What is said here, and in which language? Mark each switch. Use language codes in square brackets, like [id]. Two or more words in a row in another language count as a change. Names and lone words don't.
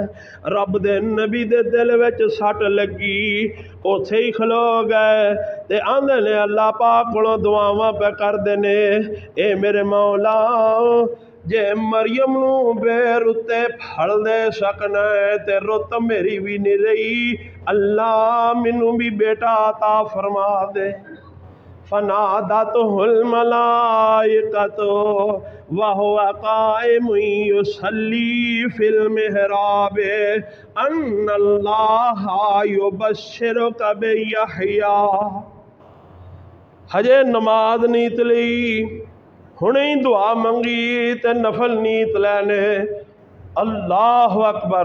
[pa] رب دے نبی دے دل وچ سٹ لگی، اوتھے ہی کھلو گئے تے آندے نے اللہ پاک کولوں دعاواں پے کردے نے، اے میرے مولا، جے مریم نوں بیر اتے پھل دے سکنا ہے تے رت میری بھی نہیں رہی، اللہ مینوں بھی بیٹا عطا فرما دے. [ar] فنادته الملائكة و هو قائم يصلي في المحراب أن الله يبشرك بيحيى. [pa] ہجے نماز نیت لئی، ہنے ہی دعا منگی تے نفل نیت لینے. [ar] الله أكبر.